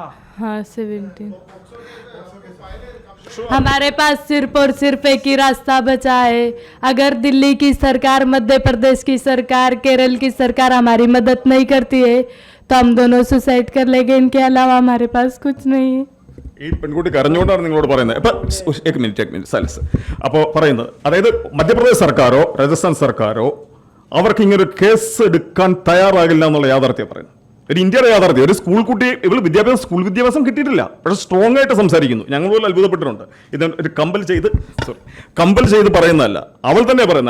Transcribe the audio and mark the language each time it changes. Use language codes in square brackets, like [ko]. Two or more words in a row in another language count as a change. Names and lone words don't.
[hi] हाँ 17. हमारे पास सिर्फ और सिर्फ एक ही रास्ता बचा है. अगर दिल्ली की सरकार, मध्य प्रदेश की सरकार, केरल की सरकार हमारी मदद नहीं करती है तो हम दोनों सुसाइड कर लेंगे. इनके अलावा हमारे पास कुछ नहीं है. [ml] ഈ പെൺകുട്ടി കരഞ്ഞുകൊണ്ടാണ് നിങ്ങളോട് പറയുന്നത്. ഇപ്പം [hi] एक मिनट [ml] സൈലൻസ്. അപ്പോൾ പറയുന്നത്, അതായത് മധ്യപ്രദേശ് സർക്കാരോ രാജസ്ഥാൻ സർക്കാരോ അവർക്ക് ഇങ്ങനൊരു കേസ് എടുക്കാൻ തയ്യാറാകില്ല എന്നുള്ള യാഥാർത്ഥ്യം പറയുന്നത്. ഒരു ഇന്ത്യയുടെ യാഥാർത്ഥ്യം. ഒരു സ്കൂൾ കുട്ടി, ഇവൾ സ്കൂൾ വിദ്യാഭ്യാസം കിട്ടിയിട്ടില്ല, പക്ഷേ സ്ട്രോങ് ആയിട്ട് സംസാരിക്കുന്നു. ഞങ്ങൾ പോലും അത്ഭുതപ്പെട്ടിട്ടുണ്ട്. ഇത് ഒരു കമ്പൽ ചെയ്ത് പറയുന്നതല്ല, അവൾ തന്നെ പറയുന്നത്.